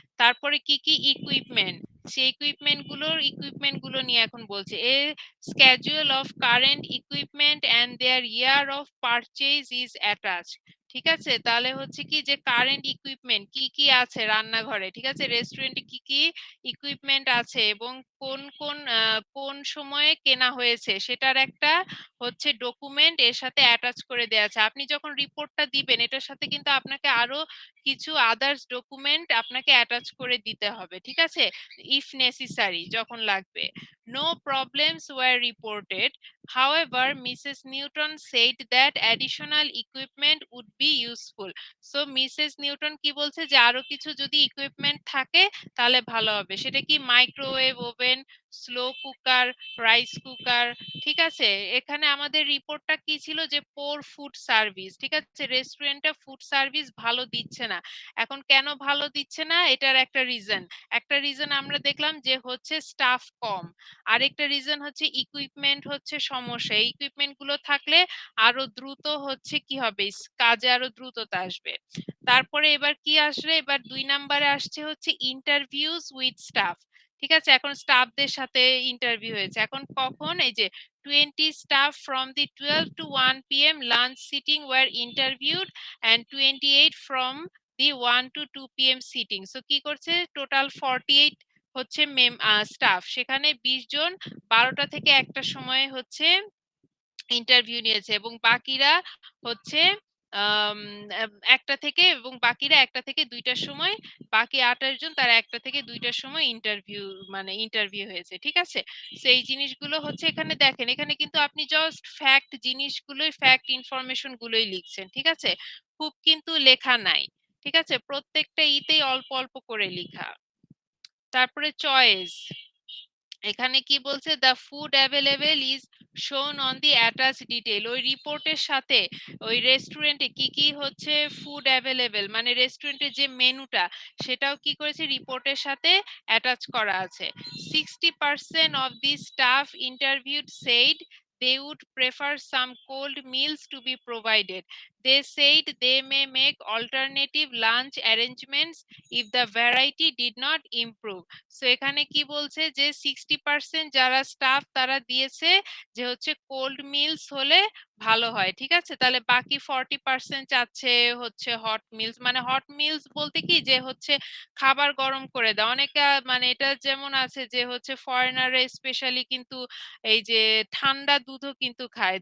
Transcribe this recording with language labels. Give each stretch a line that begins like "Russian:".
Bangla: তারপরে কি কি ইকুইপমেন্ট, সেই ইকুইপমেন্ট গুলো নিয়ে এখন বলছে,
English: a schedule of current equipment and their year of purchase is attach,
Bangla: ঠিক আছে, তাহলে হচ্ছে কি যে কারেন্ট ইকুইপমেন্ট কি কি আছে রান্নাঘরে, ঠিক আছে, রেস্টুরেন্টে কি কি ইকুইপমেন্ট আছে এবং কোন সময়ে কেনা হয়েছে সেটার একটা হচ্ছে ডকুমেন্ট এর সাথে অ্যাটাচ করে দেওয়া আছে। আপনি যখন রিপোর্টটা দিবেন এটার সাথে কিন্তু আপনাকে আরো কিছু আদার্স ডকুমেন্ট আপনাকে অ্যাটাচ করে দিতে হবে, ঠিক আছে,
English: if necessary
Bangla: যখন লাগবে।
English: No problems were reported, however Mrs. Newton said that additional equipment would be useful.
Bangla: So Mrs Newton কি বলছে যে আরো কিছু যদি ইকুইপমেন্ট থাকে তাহলে ভালো হবে, সেটা কি microwave oven, slow cooker, rice cooker, ঠিক আছে। এখানে আমাদের রিপোর্টটা কি ছিল যে
English: poor food service,
Bangla: ঠিক আছে, রেস্টুরেন্টটা ফুড সার্ভিস ভালো দিচ্ছে না। এখন কেন ভালো দিচ্ছে না, এটার একটা রিজন আমরা দেখলাম যে হচ্ছে স্টাফ কম, আরেকটা রিজন হচ্ছে ইকুইপমেন্ট হচ্ছে সমস্যা, এই ইকুইপমেন্ট গুলো থাকলে আরো দ্রুত হচ্ছে কি হবে, কাজে আরো দ্রুততা আসবে। তারপরে এবার কি আসলে, এবার 2 নম্বরে আসছে হচ্ছে
English: interviews with staff,
Bangla: ঠিক আছে? এখন স্টাফদের সাথে ইন্টারভিউ হয়েছে। এখন কখন? এই যে
English: 20 staff from the 12 to 1 p.m. lunch sitting were interviewed and 28 from the 1 to 2 p.m.
Bangla: sitting. So কি করছে? টোটাল 48 হচ্ছে স্টাফ। সেখানে 20 জন 12টা থেকে 1টার সময় হচ্ছে ইন্টারভিউ নিয়েছে এবং বাকিরা হচ্ছে আম, একটা থেকে এবং বাকিরা 1টা থেকে 2টার সময়, বাকি 28 জন তারা 1টা থেকে 2টার সময় ইন্টারভিউ মানে ইন্টারভিউ হয়েছে। ঠিক আছে? তো এই জিনিসগুলো হচ্ছে এখানে দেখেন, এখানে কিন্তু আপনি জাস্ট ফ্যাক্ট জিনিসগুলোই, ফ্যাক্ট ইনফরমেশন গুলোই লিখছেন। ঠিক আছে? খুব কিন্তু লেখা নাই। ঠিক আছে? প্রত্যেকটা ইতেই অল্প অল্প করে লেখা। তারপরে চয়েস, এখানে কি বলছে?
English: The food available is shown on the attach detail.
Bangla: ওই রিপোর্টের সাথে ওই রেস্টুরেন্টে কি কি হচ্ছে ফুড অ্যাভেলেবেল, মানে রেস্টুরেন্টের যে মেনুটা সেটাও কি করেছে রিপোর্টের সাথে অ্যাটাচ করা আছে।
English: 60% of the staff interviewed said they would prefer some cold meals to be provided. They said they may make alternative lunch arrangements if the variety did not improve.
Bangla: So এখানে কি বলছে যে 60% যারা স্টাফ তারা দিয়েছে যে হচ্ছে কোল্ড মিলস হলে ভালো হয়। ঠিক আছে? তাহলে বাকি 40% চাচ্ছে হচ্ছে হট মিলস। মানে হট মিলস বলতে কি যে হচ্ছে খাবার গরম করে দেয়। অনেকে মানে এটা যেমন আছে যে হচ্ছে ফরেনাররা স্পেশালি কিন্তু এই যে ঠান্ডা দুধও কিন্তু খায়।